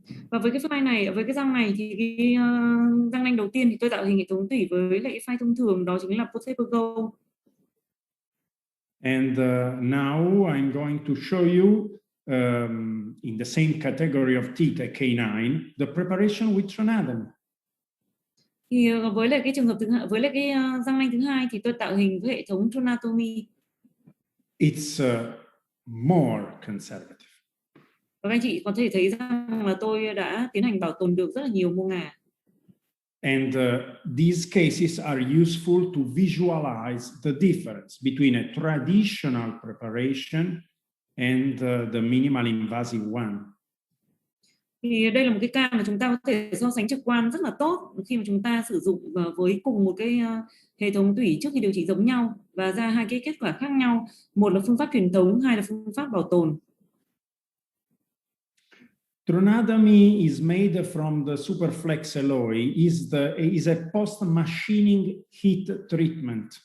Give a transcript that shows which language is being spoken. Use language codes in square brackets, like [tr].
[vi] Và với cái file này, với cái răng này thì cái răng nanh đầu tiên thì tôi tạo hình hệ thống tủy với lại cái file thông thường, đó chính là ProTaper Go. [en] And now I'm going to show you in the same category of teeth, K9, the preparation with tronademy. [vi] Thì với lại cái trường hợp với lại cái răng nanh thứ hai thì tôi tạo hình với hệ thống tronatomy. [en] It's more conservative. [vi] Và các anh chị có thể thấy rằng là tôi đã tiến hành bảo tồn được rất là nhiều mô ngà. [en] And these cases are useful to visualize the difference between a traditional preparation and the minimal invasive one. [vi] Thì đây là một cái ca mà chúng ta có thể so sánh trực quan rất là tốt khi mà chúng ta sử dụng với cùng một cái hệ thống tủy trước khi điều trị giống nhau và ra hai cái kết quả khác nhau. Một là phương pháp truyền thống, hai là phương pháp bảo tồn. [en] Tronademy is made from the superflex alloy, is a post-machining heat treatment.